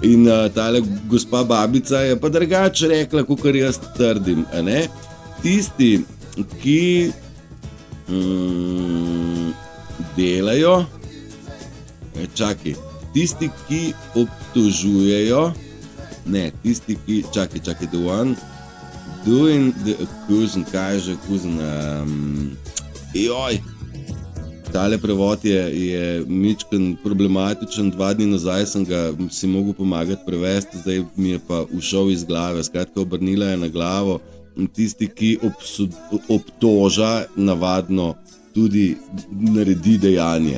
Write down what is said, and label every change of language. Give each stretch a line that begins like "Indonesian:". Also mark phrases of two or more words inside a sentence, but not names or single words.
Slovenian: In tale gospa babica je pa drugače rekla, kakor jaz trdim, a ne? Tisti, ki delajo, tisti, ki obtožujejo, tisti, ki,
English: the one doing the accusing,
Slovenian: kaj je že accusing, tale prevod je mičken problematičen, 2 dni nazaj sem ga si mogel pomagati prevesti, zdaj mi je pa ušel iz glave, skratka obrnila je na glavo. Tisti, ki obtoža, navadno tudi naredi dejanje.